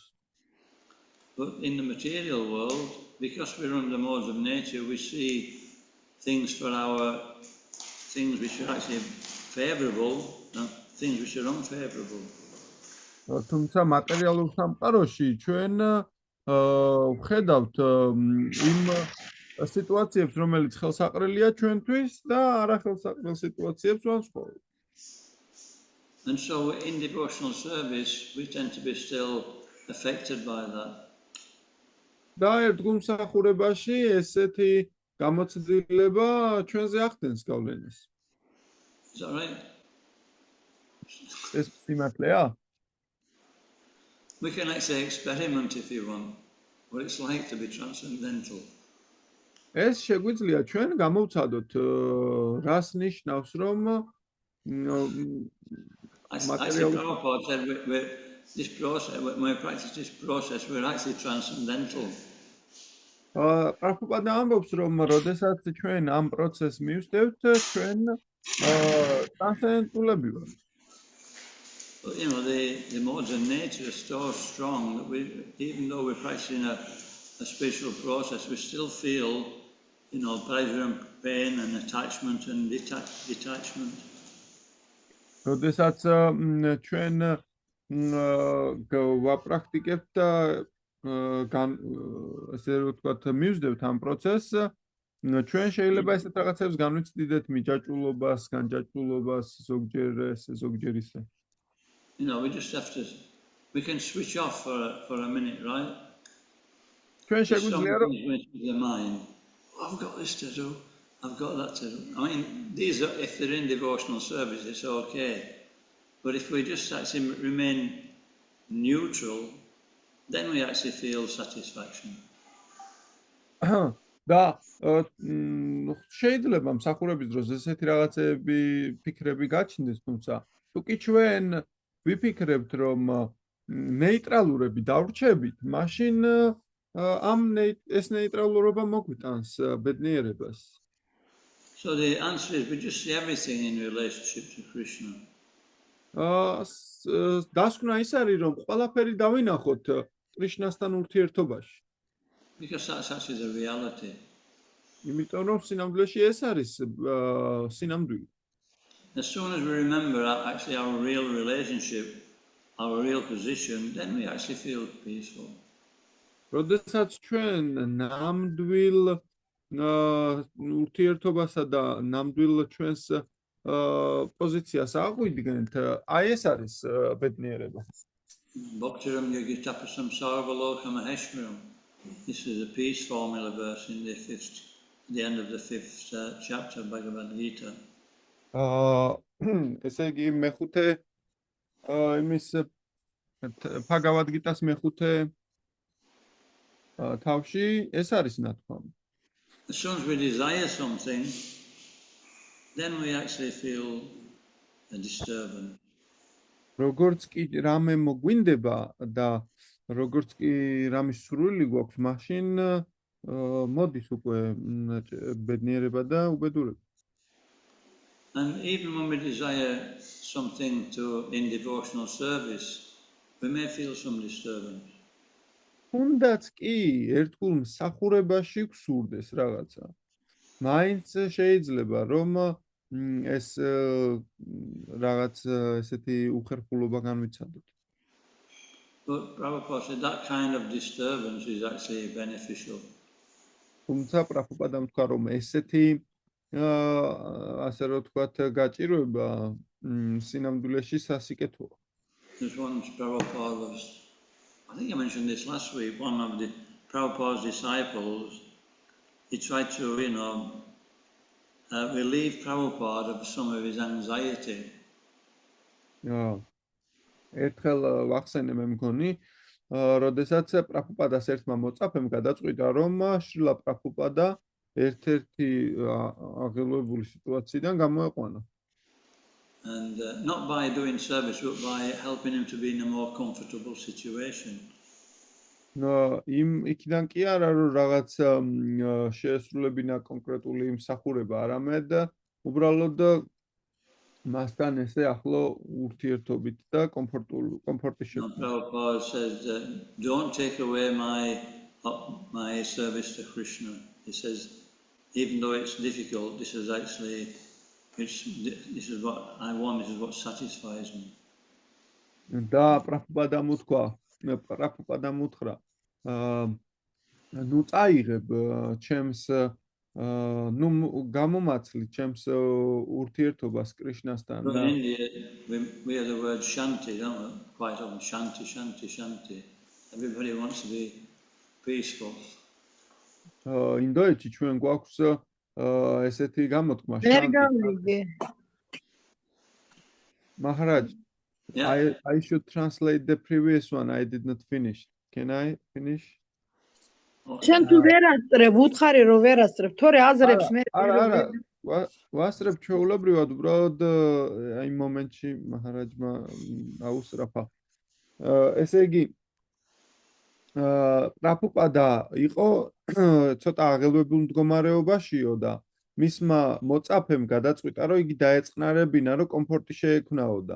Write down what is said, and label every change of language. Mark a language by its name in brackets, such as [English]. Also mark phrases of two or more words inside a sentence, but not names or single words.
[English] But in the material world, because we're under the modes of nature, we see things which are actually favourable and things which are unfavourable. [Georgian] თუმცა მატერიალურ სამყაროში ჩვენ ვხედავთ იმ სიტუაციებს, რომელიც ხელსაყრელია ჩვენთვის და არახელსაყრელ სიტუაციებს ვანსხვავებთ. [English] And so in devotional service, we tend to be still affected by that. [Georgian] და ერთ გულმსახურებაში ესეთი გამოცდილება ჩვენზე ახდენს გავლენას. [English] Is that right? [Georgian] ეს სიმართლეა? [English] We can actually experiment, if you want, what it's like to be transcendental. [Georgian] ეს შეგვიძლია ჩვენ გამოვცადოთ რას ნიშნავს, რომ [English] Actually, Prabhupada said this process, when we practice this process, we're actually transcendental. [Georgian] პრაფუპადა ამბობს, რომ როდესაც ჩვენ ამ პროცესს მივსდევთ, ჩვენ ტრანსცენდენტულები ვართ. [English] But the modes of nature are so strong that even though we're practicing a spiritual process, we still feel, pleasure and pain and attachment and detachment. [Georgian] როდესაც ჩვენ ვაპრაქტიკებთ ასე რომ ვთქვათ, მივსდევთ ამ პროცესს, ჩვენ შეიძლება ესეთ რაღაცებს განვიცდიდეთ მიჯაჭვულობას, განჯაჭვულობას, ზოგჯერ ისე. [English] We just have to, we can switch off for a minute, right? [Georgian] ჩვენ შეგვიძლია რომ [English] the mind, I've got this to do, I've got that to do. I mean, these are, if they're in devotional service, it's okay. But if we just actually remain neutral, then we actually feel satisfaction. [Georgian] და შეიძლება მსახურების დროს ესეთი რაღაცები ფიქრები გაჩნდეს, თუმცა თუ კი ჩვენ ვიფიქრებთ, რომ ნეიტრალურები დავრჩებით, მაშინ ეს ნეიტრალურობა მოგვიტანს ბედნიერებას. [English] So the answer is we just see everything in relationship to Krishna. [Georgian] დასკვნა ის არის, რომ ყველაფერი დავინახოთ კრიშნასთან ურთიერთობაში. [English] Because that's actually the reality. [Georgian] იმიტომ რომ სინამდვილეში ეს არის სინამდვილე. [English] As soon as we remember actually our real relationship, our real position, then we actually feel peaceful. [Georgian] როდესაც ჩვენ ნამდვილ ურთიერთობასა და ნამდვილ ჩვენს პოზიციას აღვიდგენთ, აი ეს არის ბედნიერება. [Sanskrit] भक्तिराम् योगितपसम् सर्वलोक महेश्वरम्. [English] This is a peace formula verse in the end of the 5th chapter of Bhagavad Gita. [Georgian] ესე იგი მეხუთე იმის Bhagavad Gita-ს მეხუთე თავში ეს არის ნათქვამი. [English] As soon as we desire something, then we actually feel a disturbance. [Georgian] როგორც კი რამე მოგვინდება და როგორც კი რამის სურვილი გვაქვს, მაშინ მოდის უკვე ბედნიერება და უბედურება. [English] And even when we desire something in devotional service, we may feel some disturbance. [Georgian] თუნდაც კი ერთგულ მსახურებაში გვსურდეს რაღაცა. მაინც შეიძლება რომ ეს რაღაც ესეთი უხერხულობა განვიცადოთ. [English] But Prabhupada said that kind of disturbance is actually beneficial. [Georgian] თუმცა პრაბჰუპადამ თქვა რომ ესეთი ასე რომ ვთქვათ გაჭირვება სინამდვილეში სასიკეთოა. [English] This once Prabhupada was, I think I mentioned this last week, one of the Prabhupada's disciples, he tried to, relieve Prabhupada of some of his anxiety. [Georgian] ერთხელ ვახსენე მე მგონი, როდესაც პრაბჰუპადას ერთმა მოწაფემ გადაწყვიტა, რომ შრილა პრაბჰუპადა ერთ-ერთი აღელვებული სიტუაციიდან გამოეყვანა. [English] And not by doing service, but by helping him to be in a more comfortable situation. [Georgian] იმ იქიდან კი არა რომ რაღაც შეესრულებინა კონკრეტული მსახურება, არამედ უბრალოდ მასთან ესე ახლო ურთიერთობით და კომფორტი შექმნა. [English] Prabhupada says, don't take away my service to Krishna. He says, even though it's difficult, this is what I want, this is what satisfies me. [Georgian] და პრაბჰუპადამ უთხრა, ნუ წაიღებ ჩემს გამომაცლი ჩემს ურთიერთობას კრიშნასთან. [English] In India, we have the word shanti, don't we? Quite often, shanti, shanti, shanti. Everybody wants to be peaceful. [Georgian] ინდოეთში ჩვენ გვაქვს ესეთი გამოთქმა შანტი. [English] Maharaj, I should translate the previous one. I did not finish. Can I finish? [Georgian] შენ თუ ვერ ასწრებ, უთხარი რომ ვერ ასწრებ, თორე აზრებს მე. არა, ვასწრებ ჩვეულებრივად, უბრალოდ აი მომენტში მაჰარაჯმა აუსწრაფა. ესე იგი პრაბჰუპადა იყო ცოტა აღელვებულ მდგომარეობაშიო და მისმა მოწაფემ გადაწყვიტა, რომ იგი დაეწყნარებინა, რომ კომფორტი შეექმნაოდა.